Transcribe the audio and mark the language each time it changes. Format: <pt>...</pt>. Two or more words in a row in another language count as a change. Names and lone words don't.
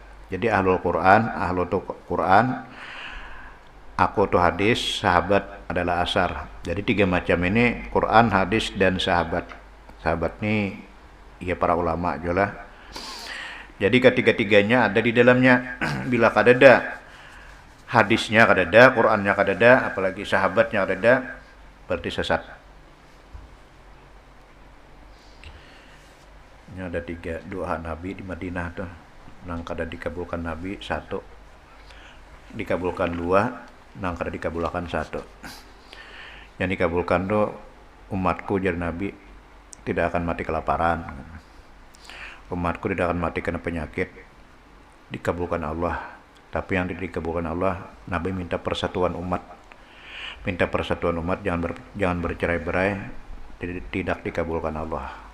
<id>Jadi ahlul Quran, aku tuh hadis, sahabat adalah asar. Jadi tiga macam ini, Quran, hadis, dan sahabat. Sahabat ini ya para ulama juga. Jadi ketiga-tiganya ada di dalamnya.</id> <bjn>Bila kadada hadisnya kadada, Qurannya kadada, apalagi sahabatnya kadada, berarti sesat.</bjn> <id>Ini ada 3 doa Nabi di Madinah tuh.</id> <bjn>Nang kada dikabulkan Nabi 1, dikabulkan 2, nang kada dikabulkan 1.</bjn> <id>Yang dikabulkan tuh umatku jar Nabi tidak akan mati kelaparan, umatku tidak akan mati karena penyakit, dikabulkan Allah. Tapi yang tidak dikabulkan Allah, Nabi minta persatuan umat, jangan bercerai-berai, tidak dikabulkan Allah.</id>